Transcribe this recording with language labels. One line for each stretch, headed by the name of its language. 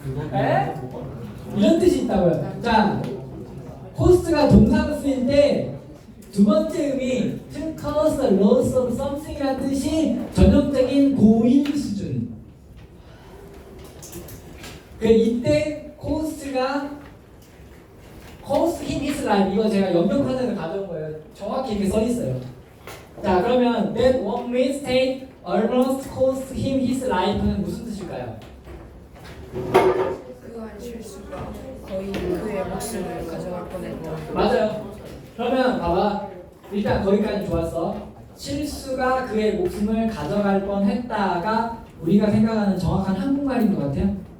Korean: 네? 이런 뜻이 있다고요. 자, 코스트가 동사로 쓰일 때 두 번째 의미
English: to cause the loss of something
Korean: 이라는 뜻이 전형적인 고일 수준. 그 이때 코스트가
English: cost him his life
Korean: 이거 제가 연명사전을 가져온 거예요. 정확히 이렇게 써 있어요. 자, 그러면
English: that one mistake almost cost him his life
Korean: 는 무슨 뜻일까요? 그한 실수가 거의 그의 목숨을 가져갈 뻔했다. 맞아요. 그러면 봐봐. 일단 거기까지 좋았어. 실수가 그의 목숨을 가져갈 뻔했다가 우리가 생각하는 정확한 한국말인 것 같아요.